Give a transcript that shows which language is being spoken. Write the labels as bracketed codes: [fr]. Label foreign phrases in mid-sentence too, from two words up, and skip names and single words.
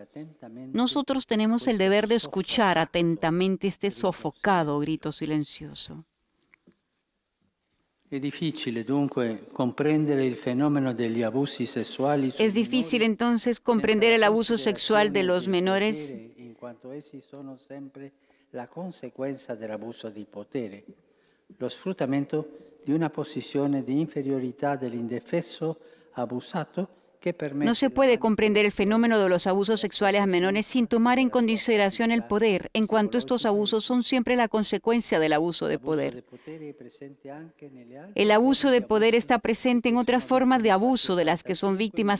[es] Nosotros tenemos el deber de escuchar atentamente este sofocado grito silencioso. Es difícil entonces comprender el abuso sexual de los menores, [it] en cuanto essi sono sempre la conseguenza dell'abuso di potere, lo sfruttamento di una posizione di inferiorità dell'indefeso abusato. [es] No se puede comprender el fenómeno de los abusos sexuales a menores sin tomar en consideración el poder, en cuanto estos abusos son siempre la consecuencia del abuso de poder. El abuso de poder está presente en otras formas de abuso de las que son víctimas